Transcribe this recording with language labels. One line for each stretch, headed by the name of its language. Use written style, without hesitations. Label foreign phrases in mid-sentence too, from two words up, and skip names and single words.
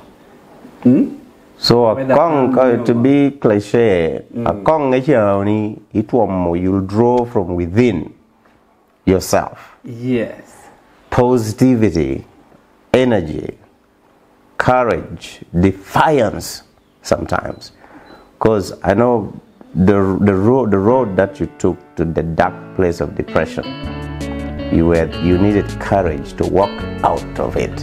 English: So a kong to be cliche, a kong ni itwamo you'll draw from within yourself. Yes. Positivity, energy, courage, defiance sometimes. Because I know the road that you took to the dark place of depression, you needed courage to walk out of it.